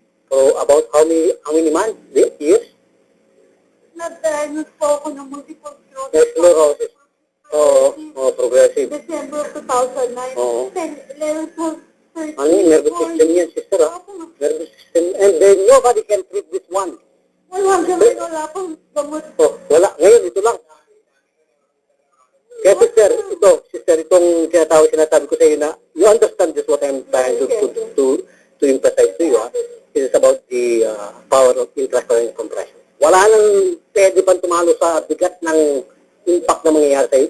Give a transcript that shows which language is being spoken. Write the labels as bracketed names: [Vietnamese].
[English] So, about how many months? Years? [Filipino] Nag-diagnose po ako ng multiple [English] Sclerosis. Oo, progressive. December 2009. [Filipino] Oo. [English] 10, 11, 12, 13, [Filipino] Ano yung [English] nervous system yan, sister, ha? Nervous system. And then, nobody can treat this one. [Filipino] Wala akong gamot. Oh, wala. Ngayon, ito lang. Kaya sister, itong sinasabi ko sa iyo na, [English] you understand just what I'm trying to emphasize to you, ha? It is about the power of intracranial compression. [Filipino] Wala nang pwede pang tumalo sa bigat ng impact na mangyayari sa iyo.